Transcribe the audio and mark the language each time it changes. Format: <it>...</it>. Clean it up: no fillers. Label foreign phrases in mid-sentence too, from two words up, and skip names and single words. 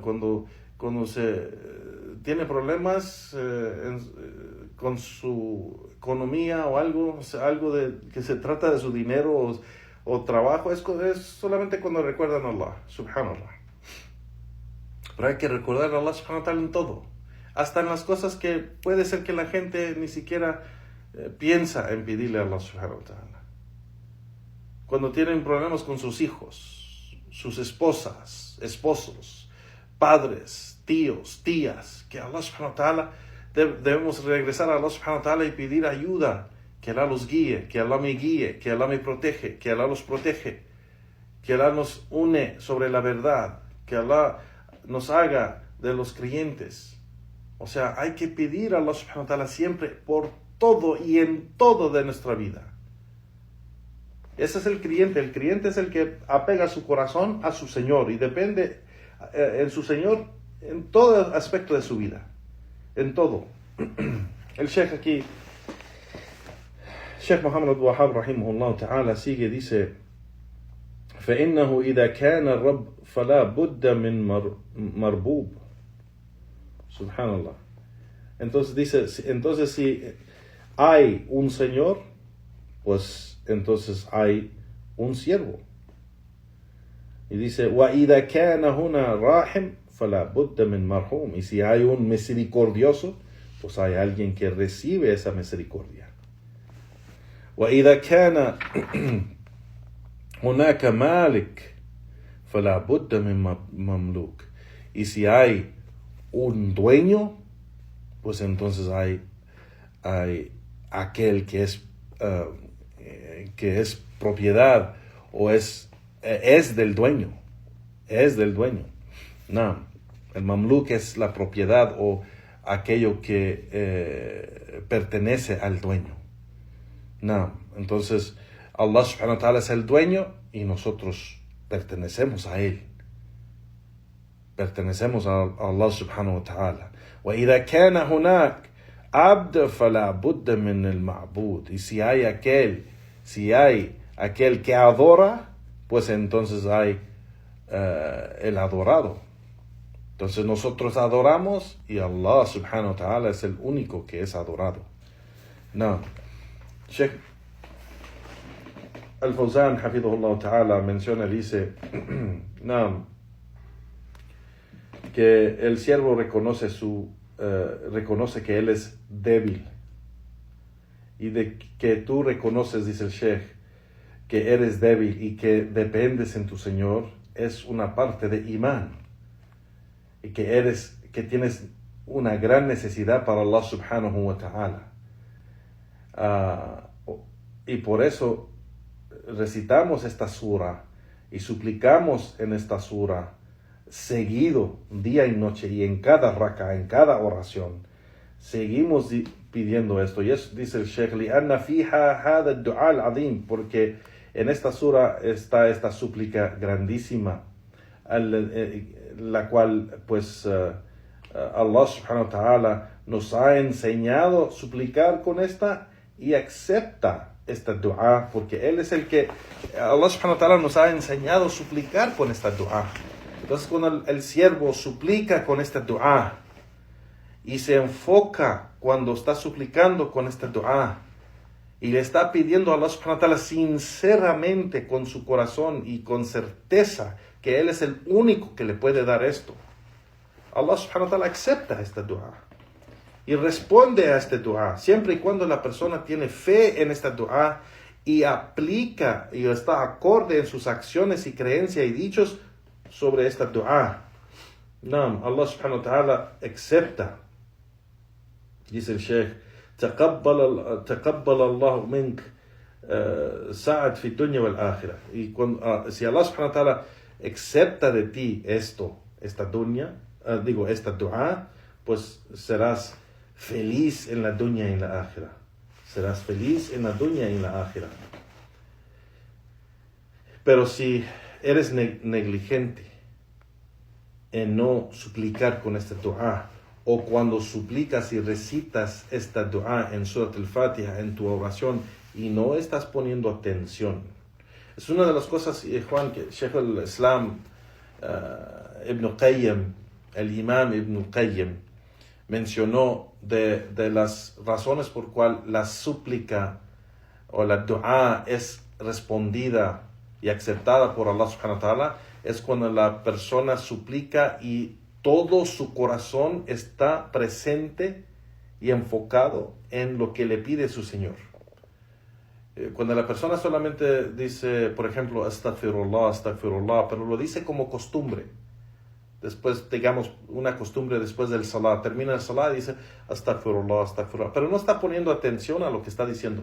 <es>Cuando se tiene problemas con su economía o algo que se trata de su dinero o trabajo, es solamente cuando recuerdan a Allah, subhanallah. Pero hay que recordar a Allah</es> <ar>سبحانه وتعالى</ar> <es>en todo. Hasta en las cosas que puede ser que la gente ni siquiera piensa en pedirle a Allah</es> <ar>سبحانه وتعالى.</ar> <es>Cuando tienen problemas con sus hijos, sus esposas, esposos, padres, tíos, tías, que Allah</es> <ar>سبحانه وتعالى,</ar> <es>debemos regresar a Allah</es> <ar>سبحانه وتعالى</ar> <es>y pedir ayuda, que Allah los guíe, que Allah me guíe, que Allah me protege, que Allah los protege, que Allah nos une sobre la verdad, que Allah nos haga de los creyentes. O sea, hay que pedir a Allah</es> <ar>سبحانه وتعالى</ar> <es>siempre por todo y en todo de nuestra vida. Ese es el creyente. El creyente es el que apega su corazón a su Señor y depende en su Señor en todo aspecto de su vida. En todo. El Sheikh aquí, Sheikh Muhammad al-Wahhab</es> <ar>رحمه الله تعالى,</ar> <es>sigue, dice:</es> <ar>فإنه إذا كان الرب فلا بد من مربوب.</ar> <es>Subhanallah. Entonces dice, si hay un Señor, pues entonces hay un siervo. Y dice,</es> <ar>وَإِذَا كَانَ هُنَا رَاحِمْ فَلَا بُدَّ مِنْ مَرْحُومٍ.</ar> <es>Y si hay un misericordioso, pues hay alguien que recibe esa misericordia.</es> <ar>وَإِذَا كَانَ هُنَاكَ مَالِكٍ فَلَا بُدَّ مِنْ مَمْلُوكٍ.</ar> <es>Y si hay un dueño, pues entonces hay aquel que es propiedad o es del dueño. Es del dueño. No, el mamluk es la propiedad o aquello que pertenece al dueño. No, entonces Allah</es> <ar>سبحانه وتعالى</ar> <es>es el dueño y nosotros pertenecemos a él. Pertenecemos a Allah</es> <ar>سبحانه وتعالى. وَإِذَا كَانَ هُنَاكَ عَبْدٌ فَلَا بُدَّ مِنَ الْمَعْبُودِ.</ar> <es>Y si hay aquel que adora, pues entonces hay el adorado. Entonces nosotros adoramos y Allah</es> <ar>سبحانه وتعالى</ar> <es>es el único que es adorado. No. Sheikh Al-Fawzan,</es> <ar>حفظه الله تعالى,</ar> <es>menciona, dice, no, que el siervo reconoce que él es débil, y de que tú reconoces, dice el Sheikh, que eres débil y que dependes en tu Señor, es una parte de imán, y que tienes una gran necesidad para Allah</es> <ar>سبحانه وتعالى.</ar> <es>Y por eso recitamos esta sura y suplicamos en esta sura seguido, día y noche, y en cada raka, en cada oración, seguimos pidiendo esto. Y eso dice el Sheikh,</es> <ar>لِأَنَّ فِيهَا هَذَا الدُّعَاء الْعَظِيمِ,</ar> <es>porque en esta sura está esta súplica grandísima, la cual pues Allah</es> <ar>سبحانه وتعالى</ar> <es>nos ha enseñado a suplicar con esta, y acepta esta dua, porque Él es el que, Allah</es> <ar>سبحانه وتعالى</ar> <es>nos ha enseñado a suplicar con esta dua. Entonces cuando el siervo suplica con esta dua, y se enfoca cuando está suplicando con esta dua, y le está pidiendo a Allah</es> <ar>سبحانه وتعالى</ar> <es>sinceramente con su corazón y con certeza que Él es el único que le puede dar esto, Allah</es> <ar>سبحانه وتعالى</ar> <es>acepta esta dua y responde a esta dua, siempre y cuando la persona tiene fe en esta dua y aplica y está acorde en sus acciones y creencias y dichos sobre esta dua. Naam, Allah</es> <ar>سبحانه وتعالى</ar> <es>acepta.</es> <ar>Dice el Sheikh, تقبل الله منك سعد في الدنيا والآخرة.</ar> <es>Y si Allah</es> <ar>سبحانه وتعالى</ar> <es>acepta de ti esta dua, pues serás feliz en la dunya y en la ákhira. Serás feliz en la dunya y en la ákhira. Pero si eres negligente en no suplicar con esta dua, o cuando suplicas y recitas esta dua en Surat al-Fatiha, en tu oración, y no estás poniendo atención. Es una de las cosas, Juan, que Sheikh al-Islam Ibn Qayyim, el Imam Ibn Qayyim, mencionó de las razones por cual la súplica o la dua es respondida y aceptada por Allah</es> <ar>سبحانه وتعالى,</ar> <es>es cuando la persona suplica y todo su corazón está presente y enfocado en lo que le pide su Señor. Cuando la persona solamente dice, por ejemplo,</es> <ar>أستغفر الله، أستغفر الله,</ar> <es>pero lo dice como costumbre, después, digamos, una costumbre después del salah, termina el salah y dice</es> <ar>أستغفر الله، أستغفر الله,</ar> <es>pero no está poniendo atención a lo que está diciendo.</es>